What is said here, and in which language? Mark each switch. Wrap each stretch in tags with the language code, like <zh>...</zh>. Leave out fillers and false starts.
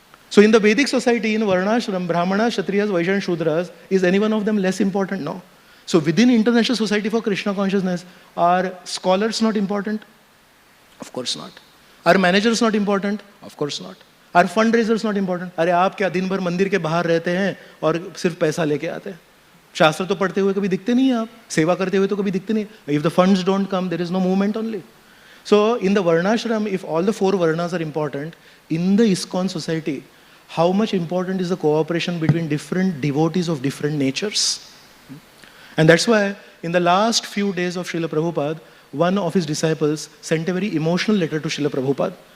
<en>So in the Vedic society, in Varnashram, Brahmana, Kshatriyas, Vaishya, and Shudras, is any one of them less important? No. So within International Society for Krishna Consciousness, are scholars not important? Of course not. Are managers not important? Of course not. Are fundraisers not important?</en> <hi>अरे आप क्या दिन भर मंदिर के बाहर रहते हैं और सिर्फ पैसा लेके आते हैं? शास्त्र तो पढ़ते हुए कभी दिखते नहीं हैं आप, सेवा करते हुए तो कभी दिखते नहीं.</hi> <en>If the funds don't come, there is no movement only. So in the Varnashram, if all the 4 Varnas are important, in the ISKCON society, how much important is the cooperation between different devotees of different natures? And that's why in the last few days of Srila Prabhupada, one of his disciples sent a very emotional letter to Srila Prabhupada.</en>